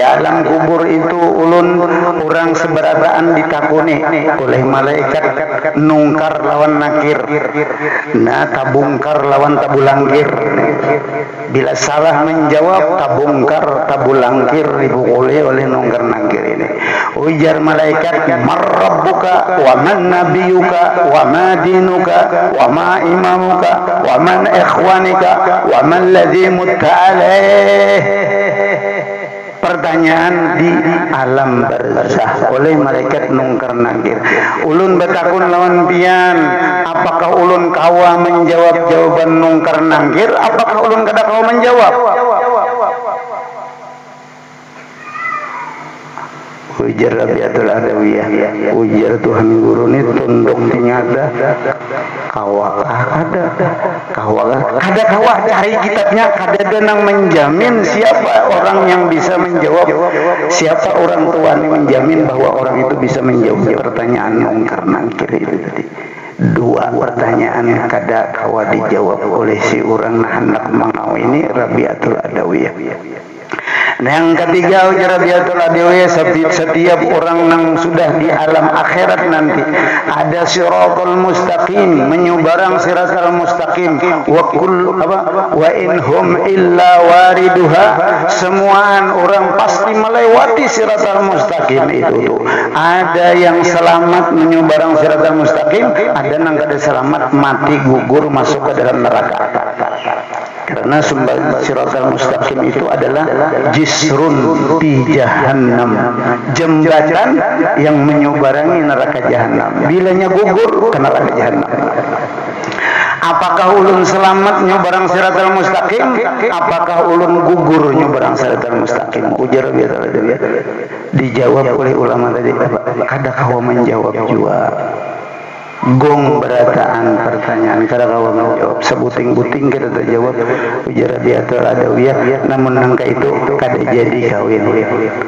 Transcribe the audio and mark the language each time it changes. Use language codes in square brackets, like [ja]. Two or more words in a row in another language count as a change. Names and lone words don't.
[bjn] alam kubur itu ulun orang seberataan ditakuni oleh malaikat nungkar lawan nakir nah tabungkar lawan tabulangkir bila salah menjawab tabungkar tabulangkir dipukuli oleh nungkar nakir ini ujar malaikat [ar] من ربك و من نبيك و ما دينك و ما إمامك و من إخوانك و من الذي مت عليه [bjn] pertanyaan di alam barzah oleh malaikat nungkar nakir ulun betakun lawan pian apakah ulun kawa menjawab jawaban nungkar nakir apakah ulun kada kawa menjawab ujar Rabiatul Adawiyah ujar Tuhan guru ini tunduk tinyada kawakah kada kawa cari kitabnya kada denang menjamin siapa orang yang bisa menjawab siapa orang tua ini menjamin bahwa orang itu bisa menjawab pertanyaan nungkar nakir itu tadi dua pertanyaan kada kawa dijawab oleh si orang nah hendak mangau ini Rabiatul Adawiyah. Nah yang ketiga ujar Rabiatul Adawiyah setiap orang yang sudah di alam akhirat nanti ada siratal mustaqim menyubarang siratal mustaqim [ar] و إنهم إلا واردها [bjn] semuaan orang pasti melewati siratal mustaqim itu tuh ada yang selamat menyubarang siratal mustaqim ada yang kada selamat mati gugur masuk ke dalam neraka karena siratal mustaqim itu adalah jisrun di jahannam jembatan yang menyubarangi neraka jahannam bilanya gugur ke neraka jahannam apakah ulun selamat nyubarang siratal mustaqim apakah ulun gugur nyubarang siratal mustaqim ujar dijawab oleh ulama tadi kada kawa menjawab juga gong berataan pertanyaan kada kawa menjawab sebuting-buting kita terjawab ujar Rabiatul Adawiyah namun nangka itu kada jadi kawin